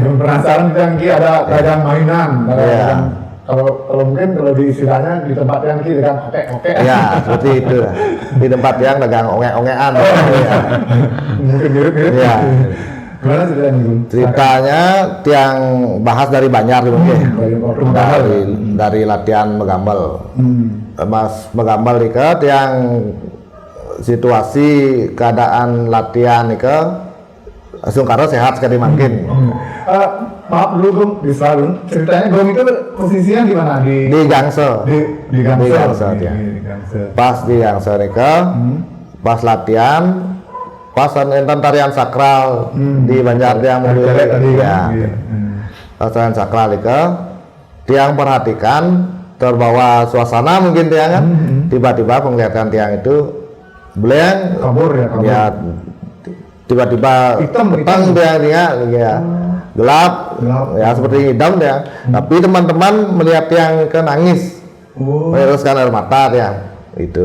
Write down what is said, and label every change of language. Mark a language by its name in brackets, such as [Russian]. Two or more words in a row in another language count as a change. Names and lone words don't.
[Indonesian] Penasaran yang ada dagang mainan. Kalau mungkin kalau di istilahnya di tempat yang dagang oke. Ya, seperti itu. Di tempat yang dagang onge-ongean. Mungkin mirip. Ya. Gimana ceritanya, Gung? Ceritanya tiang bahas dari Banjar mungkin. Dari latihan megambal. Mas megambal nika tiang situasi keadaan latihan nika Sungkara sehat sekali mungkin. Maaf dulu Gung, ceritanya Gung itu posisinya di mana? Di Gangsel. Di Gangsel. Pas di Gangsel nika, pas latihan, pas enten tarian sakral di Banjar yang tarian sakral nika, tiang perhatikan terbawa suasana mungkin tiang kan, tiba-tiba penglihatan tiang itu blank, kabur. Tiba-tiba petang dia gelap ya seperti hitam ya. Tapi teman-teman melihat yang ke nangis, mengeruskan air mata ya itu.